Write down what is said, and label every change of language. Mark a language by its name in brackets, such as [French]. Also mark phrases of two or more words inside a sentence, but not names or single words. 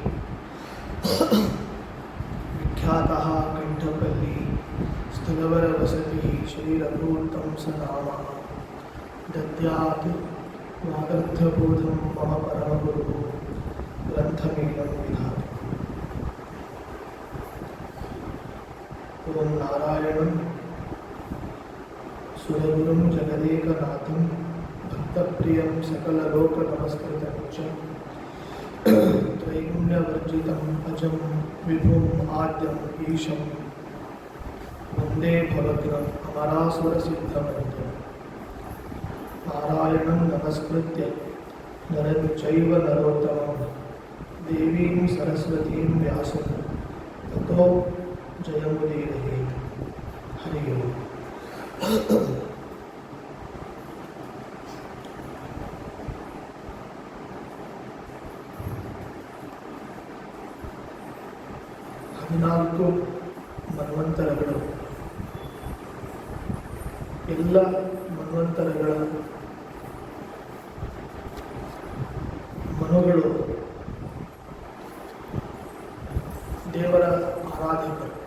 [Sanskrit] ವಿಖ್ಯಾತಃ ಕಂಠಪಲ್ಲಿ ಸ್ಥಳವರವಸತಿ ಶ್ರೀರಘೂತ್ತಂ ಸನಾಮ ದದ್ಯಾತ್ ವಾಗರ್ಥಬೋಧಂ ಮಮ ಪರಮಗುರು ಗ್ರಂಥಮೀಲಂ ವಿಧಾತು. ಓಂ ನಾರಾಯಣಂ ಸುರಗುರುಂ ಜಗದೇಕನಾಥಂ ಭಕ್ತಪ್ರಿಯಂ ಸಕಲಲೋಕನಮಸ್ಕೃತಂ ಚ ತ್ರೈಗುಣ್ಯವರ್ಜಿತಂ ಅಜಂ ವಿಭುಂ ಆದ್ಯಂ ಈಶಂ ವಂದೇ ಭವಗ್ರಂ ಅಮರಾಸುರಸಿದ್ಧಮಂತ್ರಂ. ನಾರಾಯಣಂ ನಮಸ್ಕೃತ್ಯ ನರಂ ಚೈವ ನರೋತ್ತಮಂ ದೇವೀಂ ಸರಸ್ವತೀಂ ವ್ಯಾಸಂ ತತೋ ಜಯಮುದೀರಯೇತ್. ಹರಿ ಓಂ. [Kannada] ಹದಿನಾಲ್ಕು ಮನ್ವಂತರಗಳು, ಎಲ್ಲ ಮನ್ವಂತರಗಳ ಮನುಗಳು ದೇವರ ಆರಾಧಕರು.